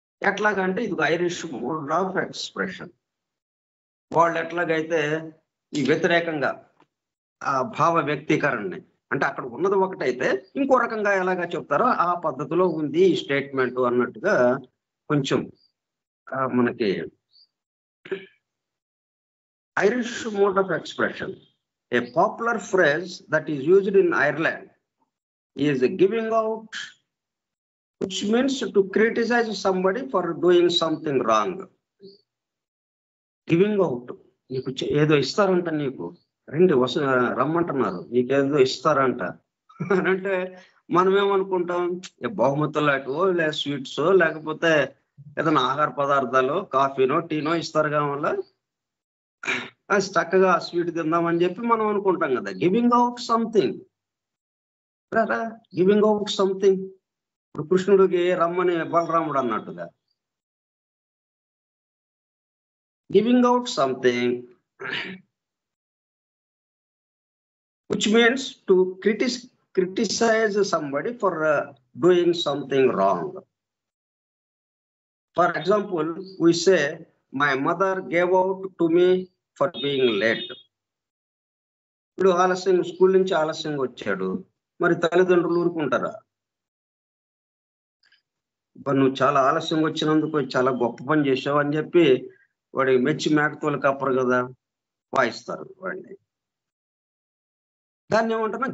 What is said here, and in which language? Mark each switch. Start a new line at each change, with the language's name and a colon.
Telugu: ఎట్లాగంటే ఇది
English: Irish mode of expression.
Telugu: వాళ్ళు ఎట్లాగైతే ఈ వ్యతిరేకంగా ఆ భావ వ్యక్తీకరణని, అంటే అక్కడ ఉన్నది ఒకటైతే ఇంకో రకంగా ఎలాగా చెప్తారో ఆ పద్ధతిలో ఉంది ఈ స్టేట్మెంట్ అన్నట్టుగా కొంచెం మనకి
English: Irish mode of expression. A popular phrase that is used in Ireland is giving out, which means to criticize somebody for doing something wrong. Giving out.
Telugu: నీకు ఏదో ఇస్తారంట, నీకు రండి రమ్మంటున్నారు, నీకేదో ఇస్తారంట అని అంటే మనం ఏమనుకుంటాం? బహుమతులు లాంటివో, లేదా స్వీట్స్, లేకపోతే ఏదైనా ఆహార పదార్థాలు, కాఫీనో టీనో ఇస్తారు కావాల, చక్కగా స్వీట్ తిందామని చెప్పి మనం అనుకుంటాం కదా.
English: Giving out something, giving out something.
Telugu: ఇప్పుడు కృష్ణుడికి రమ్మని బలరాముడు అన్నట్టుగా
English: Giving out something, which means to criticize somebody for doing something wrong. For example, we say my mother gave out to me for being late.
Telugu: ఇప్పుడు ఆలస్యం, school నుంచి ఆలస్యంగా వచ్చాడు, మరి తల్లిదండ్రులు ఊరుకుంటారా? నువ్వు చాలా ఆలస్యంగా వచ్చినందుకు చాలా గొప్ప పని చేసావు అని చెప్పి వాడికి మెచ్చి మేకతోలు కప్పరు కదా, వాయిస్తారు వాడిని. దాన్ని ఏమంటున్నా?